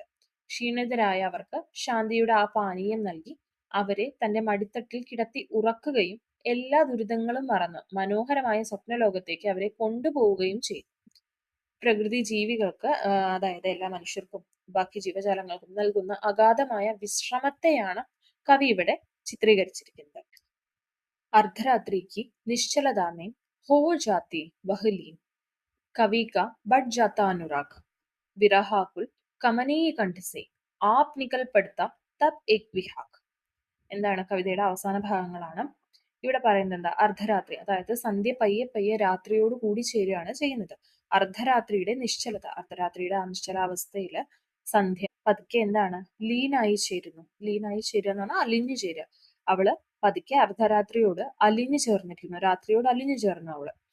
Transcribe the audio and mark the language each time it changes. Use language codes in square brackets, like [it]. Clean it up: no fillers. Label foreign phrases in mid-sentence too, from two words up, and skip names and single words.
[ml] ക്ഷീണിതരായ അവർക്ക് ശാന്തിയുടെ ആ പാനീയം നൽകി അവരെ തന്റെ മടിത്തട്ടിൽ കിടത്തി ഉറക്കുകയും എല്ലാ ദുരിതങ്ങളും മറന്ന് മനോഹരമായ സ്വപ്നലോകത്തേക്ക് അവരെ കൊണ്ടുപോവുകയും ചെയ്യും. പ്രകൃതി ജീവികൾക്ക്, അതായത് എല്ലാ മനുഷ്യർക്കും ബാക്കി ജീവജാലങ്ങൾക്കും നൽകുന്ന അഗാധമായ വിശ്രമത്തെയാണ് കവി ഇവിടെ ചിത്രീകരിച്ചിരിക്കുന്നത്. [hi] अर्धरात्रि की निश्चलता में हो जाती वह लीन, कवि का बढ़ जाता अनुराग, विरहाकुल कमनीय कंठ से आप निकल पड़ता तब एक विहाग. [ml] എന്താണ്? കവിതയുടെ അവസാന ഭാഗങ്ങളാണ്. ഇവിടെ പറയുന്നത് എന്താ? അർദ്ധരാത്രി, അതായത് സന്ധ്യ പയ്യെ പയ്യെ രാത്രിയോട് കൂടി ചേരുകയാണ് ചെയ്യുന്നത്. അർദ്ധരാത്രിയുടെ നിശ്ചലത, അർദ്ധരാത്രിയുടെ ആ നിശ്ചലാവസ്ഥയില് സന്ധ്യ പതുക്കെ എന്താണ്? ലീനായി ചേരുന്നു. ലീനായി ചേരുക എന്ന് പറഞ്ഞാൽ അലിഞ്ഞു ചേരുക. അവള് പതുക്കെ അർദ്ധരാത്രിയോട് അലിഞ്ഞു ചേർന്നിരിക്കുന്നു, രാത്രിയോട് അലിഞ്ഞു ചേർന്നു അവള്.